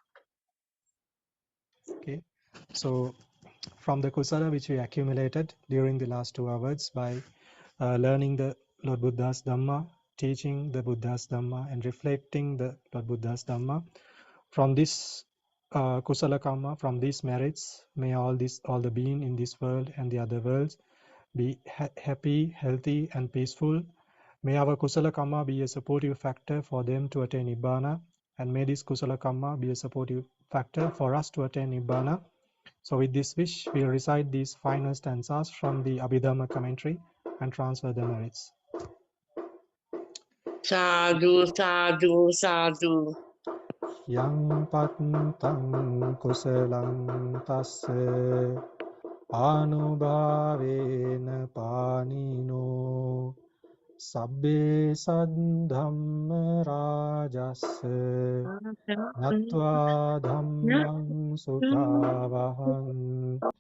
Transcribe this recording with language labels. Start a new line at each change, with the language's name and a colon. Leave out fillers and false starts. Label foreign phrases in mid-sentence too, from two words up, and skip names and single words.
English: Okay, so from the kusala which we accumulated during the last 2 hours by learning the Lord Buddha's Dhamma, teaching the Buddha's Dhamma, and reflecting the Lord Buddha's Dhamma, from this
Pali: kusala karma,
English: from these merits, may all the being in this world and the other worlds be happy, healthy, and peaceful. May our
Pali: kusala karma
English: be a supportive factor for them to attain Nibbana, and may this
Pali: kusala karma
English: be a supportive factor for us to attain Nibbana. So with this wish, we'll recite these final stanzas from the Abhidhamma commentary and transfer the merits.
Pali: Sadhu, sadhu, sadhu. Yang pattam kusalam tasse anubhavena panino sabbe saddhamma rajassa natva dhammang sukhavaham